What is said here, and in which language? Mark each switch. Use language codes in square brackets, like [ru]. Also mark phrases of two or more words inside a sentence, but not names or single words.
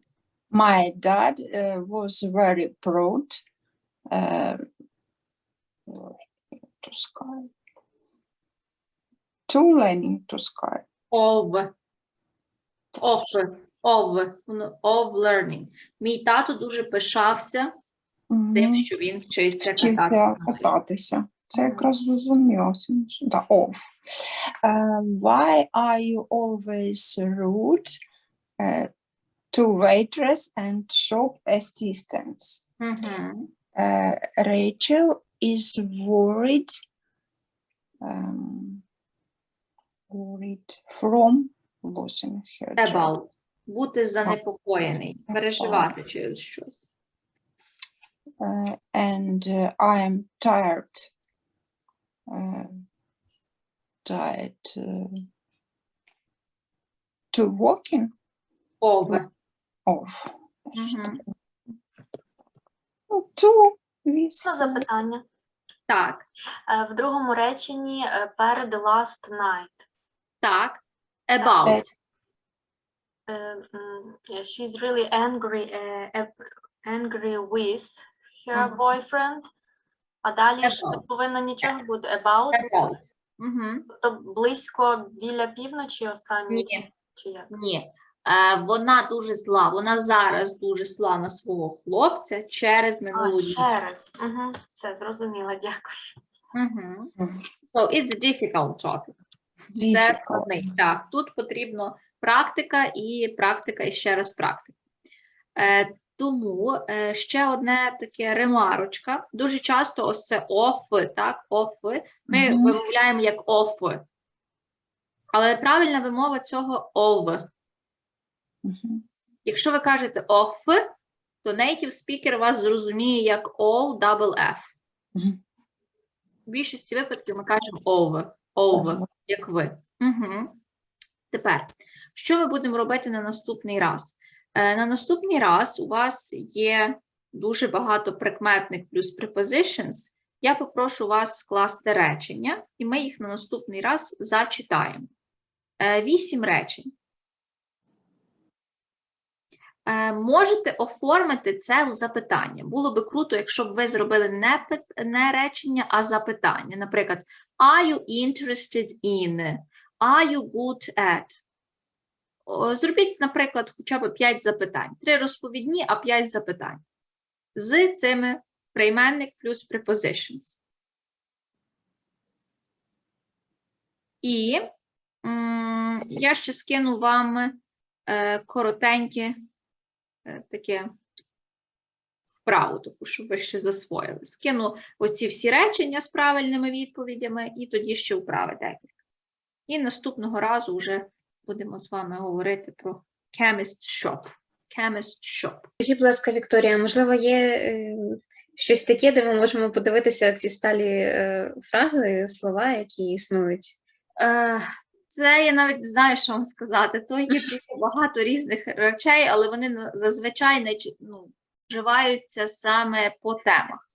[en] My dad was very proud to ski. To learning to ski. Of learning. [uk] Мій тато дуже пишався тим, що він вчиться Вчився кататися. кататися. Це якраз зрозумілося. Да, [en] of. Why are you always rude to waitress and shop assistants? Мгм. Rachel is worried from losing her job. About. [uk] Бути занепокоєний, переживати через щось. [en] And I am tired. To walking Of. off. Мгм. To [uk] Це запитання. Так, В другому реченні перед [en] last night. [uk] так. About. [en] She's really angry with her boyfriend. [uk] А далі ж [en] About. [uk] повинно нічого бути. [en] About. About. Мгм. [uk] Тобто близько біля півночі останній. Ні. Чи як? Ні. Вона дуже зла. Вона зараз дуже зла на свого хлопця через минулу ніч. Через. Все, зрозуміла, дякую. Мгм. [en] So it's a difficult topic. [uk] Це складний. Так, тут потрібно практика і ще раз практика. Тому ще одне таке ремарочка. Дуже часто ось це off, так, off, ми вимовляємо як off. Але правильна вимова цього of. Якщо ви кажете off, то [en] native speaker [uk] вас зрозуміє як [en] all double F. [uk] В більшості випадків ми кажемо over, як ви. Тепер, що ми будемо робити на наступний раз? На наступний раз у вас є дуже багато прикметник плюс prepositions. Я попрошу вас скласти речення, і ми їх на наступний раз зачитаємо. 8 речень. Можете оформити це в запитання. Було би круто, якщо б ви зробили не речення, а запитання. Наприклад, [en] are you interested in? Are you good at? [uk] Зробіть, наприклад, хоча б 5 запитань. 3 розповідні, а 5 запитань. З цими прийменник плюс prepositions. І я ще скину вам коротеньке таке вправу, таку, щоб ви ще засвоїли. Скину оці всі речення з правильними відповідями і тоді ще вправи декілька. І наступного разу вже будемо з вами говорити про [en] chemist shop. Chemist shop. [uk] Скажіть, будь ласка, Вікторія, можливо, є щось таке, де ми можемо подивитися ці сталі фрази, слова, які існують? Це я навіть не знаю, що вам сказати. То є дуже багато різних речей, але вони зазвичай вживаються саме по темах.